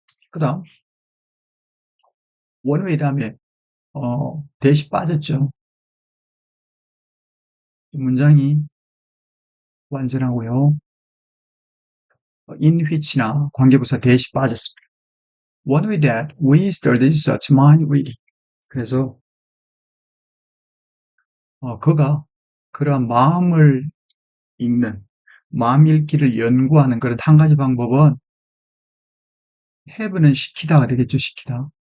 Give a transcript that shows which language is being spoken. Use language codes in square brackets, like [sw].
[ko] 그 다음 원웨이 다음에 대시 빠졌죠. 문장이 완전하고요. in which나 관계부사 대시 빠졌습니다. [en] One way that we studied such mind reading. [ko] 그래서 그가 그러한 마음을 읽는 마음 읽기를 연구하는 그런 한 가지 방법은 have는 시키다가 되겠죠. 시키다.